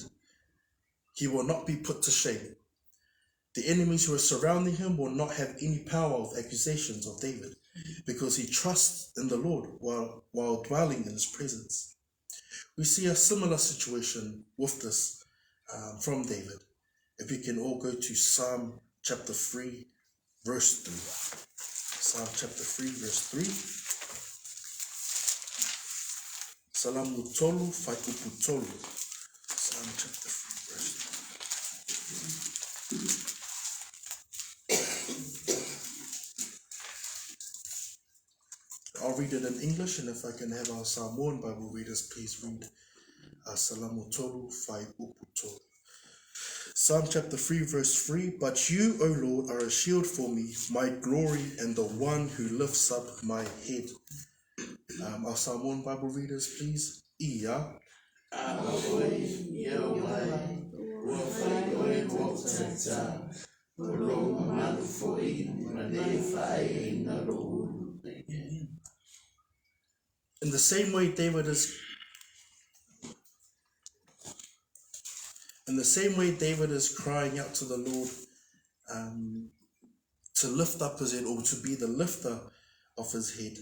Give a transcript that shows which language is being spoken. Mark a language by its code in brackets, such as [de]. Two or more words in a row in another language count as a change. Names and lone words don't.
[en] He will not be put to shame. The enemies who are surrounding him will not have any power of accusations of David, because he trusts in the Lord while dwelling in his presence. We see a similar situation with this from David. If we can all go to Psalm chapter 3, verse 3. Psalm chapter 3, verse 3. [sm] Salamu tolu faikupu tolu. [en] Psalm chapter 3, verse 3. I'll read it in English, and if I can have our Samoan Bible readers please read [sm] Salamu tolu faikupu tolu. [en] Psalm chapter 3 verse 3, but you, O Lord, are a shield for me, my glory, and the one who lifts up my head. Our Samoan Bible readers, please. Ia. In the same way David is crying out to the Lord to lift up his head, or to be the lifter of his head.